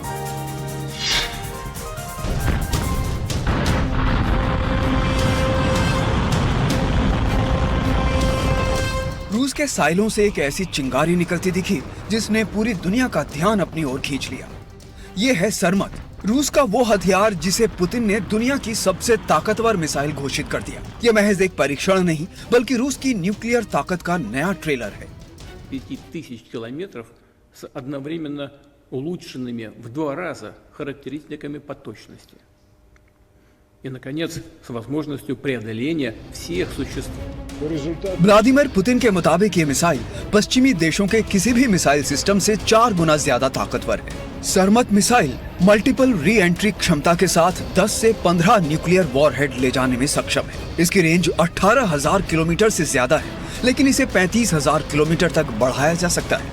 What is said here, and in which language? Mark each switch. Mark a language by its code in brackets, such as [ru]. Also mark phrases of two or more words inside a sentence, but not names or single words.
[hi] रूस के साइलों से एक ऐसी चिंगारी निकलती दिखी जिसने पूरी दुनिया का ध्यान अपनी ओर खींच लिया। ये है सरमत, रूस का वो हथियार जिसे पुतिन ने दुनिया की सबसे ताकतवर मिसाइल घोषित कर दिया। ये महज एक परीक्षण नहीं, बल्कि रूस की न्यूक्लियर ताकत का नया ट्रेलर है। [ru] 5000 километров с одновременно улучшенными в 2 раза характеристиками по точности. И, наконец, с возможностью преодоления всех существующих. [hi] व्लादिमीर पुतिन के मुताबिक ये मिसाइल पश्चिमी देशों के किसी भी [en] missile system [hi] से 4 गुना ज्यादा ताकतवर है। सरमत मिसाइल [en] multiple re-entry [hi] क्षमता के साथ 10 से 15 [en] nuclear warhead [hi] ले जाने में सक्षम है। इसकी रेंज 18,000 किलोमीटर से ज्यादा है, लेकिन इसे 35,000 किलोमीटर तक बढ़ाया जा सकता है।